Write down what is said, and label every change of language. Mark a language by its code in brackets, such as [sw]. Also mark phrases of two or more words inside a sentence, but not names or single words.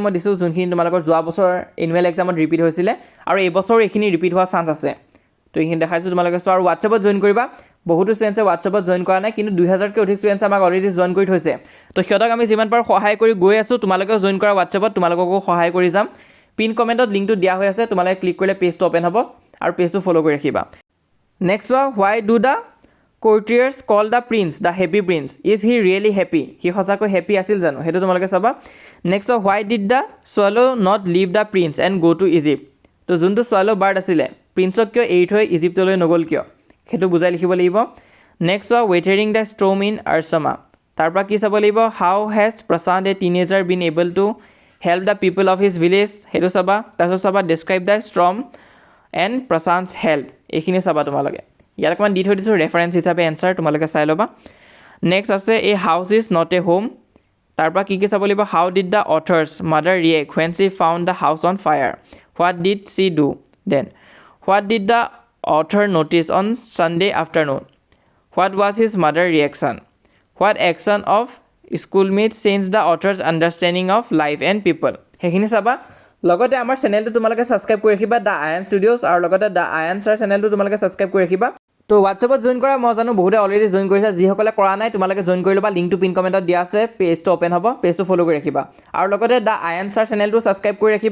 [as] মই দিছোঁ যোনখিনি তোমালোকৰ যোৱা বছৰ [en] annual exam [as] ৰিপিট হৈছিলে আৰু এইবছৰো এইখিনি ৰিপিট হোৱা চান্স আছে তো এইখিনি দেখাইছোঁ তোমালোকে চোৱা আৰু হোৱাটছএপত জইন কৰিবা বহুতো ষ্টুডেণ্টছে হোৱাটছএপত জইন কৰা নাই কিন্তু 2000তকৈ অধিক ষ্টুডেণ্টছে আমাক [en] already join [as] কৰি থৈছে তো সিহঁতক আমি যিমান পাৰোঁ সহায় কৰি গৈ আছোঁ তোমালোকেও জইন কৰা হোৱাটছএপত তোমালোককো সহায় কৰি যাম [en] pin comment [as] লিংকটো দিয়া হৈ আছে তোমালোকে ক্লিক কৰিলে পেজটো অ'পেন হ'ব আৰু পেজটো ফ'ল' কৰি ৰাখিবা নেক্সট চোৱা [en] why do the courtiers call the prince the happy prince. Is he really happy? [as] সি সঁচাকৈ happy আছিল জানো? সেইটো তোমালোকে চাবা। [en] Next, why did the swallow not leave the prince and go to Egypt? [as] তো যোনটো [en] swallow bird [as] আছিলে প্ৰিন্সক কিয় এৰি থৈ ইজিপ্তলৈ নগ'ল কিয়? সেইটো বুজাই লিখিব লাগিব। [en] Next, weathering the storm in Arsama. [as] তাৰ পৰা কি চাব লাগিব? [en] How has Prashant, a teenager, been able to help the people of his village? [as] সেইটো চাবা। তাৰপিছত চাবা [en] describe the storm and Prashant's help. [as] এইখিনি চাবা তোমালোকে। ইয়াত অকণমান দি থৈ দিছোঁ ৰেফাৰেঞ্চ হিচাপে এনচাৰ, তোমালোকে চাই ল'বা। নেক্সট আছে এ হাউচ ইজ নট এ হোম। তাৰ পৰা কি চাব লাগিব? [en] how did the author's mother react when she found the house on fire? What did she do then? What did the author notice on Sunday afternoon? What was his mother reaction? What action of schoolmates changed the author's understanding of life and people? [as] সেইখিনি চাবা। লগতে আমাৰ চেনেলটো তোমালোকে ছাবস্ক্ৰাইব কৰি ৰাখিবা দ্য আয়ান ষ্টুডিঅ'ছ, আৰু লগতে দ্য আয়ান ছাৰ চেনেলটো তোমালোকে ছাবস্ক্ৰাইব কৰি ৰাখিবা। তো হোৱাটছএপত জইন কৰা মই জানো বহুতে [en] already join [as] কৰিছে, যিসকলে কৰা নাই তোমালোকে জইন কৰি ল'বা। লিংকটো [en] pin comment [as] দিয়া আছে, পেজটো অ'পেন হ'ব, পেজটো ফ'ল' কৰি ৰাখিবা। আৰু লগতে দ্য আয়ান ছাৰ চেনেলটো ছাবস্ক্ৰাইব কৰি ৰাখিবা।